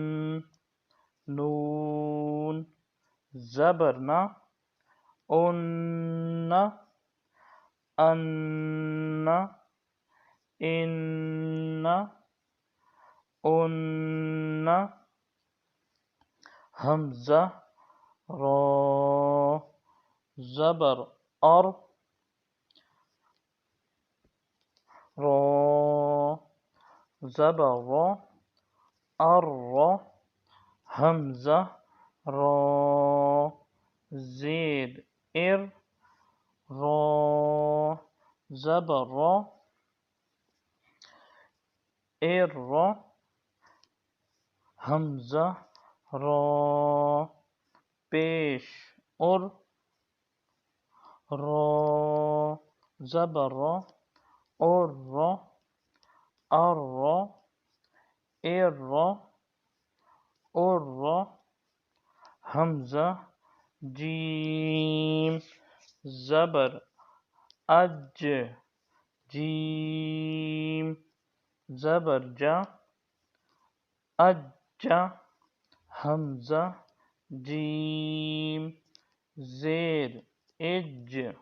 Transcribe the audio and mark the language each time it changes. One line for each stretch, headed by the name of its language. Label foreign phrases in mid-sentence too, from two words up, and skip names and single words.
Urdu: نون زبر نا ان ان ان حمزہ را زبر اور را زبر را اور حمزہ را زیر ار را زبر را ار حمزہ را پیش اور را زبر را اور اور حمزہ جیم زبر اج جیم زبر جا اجا حمزہ جیم زیر اج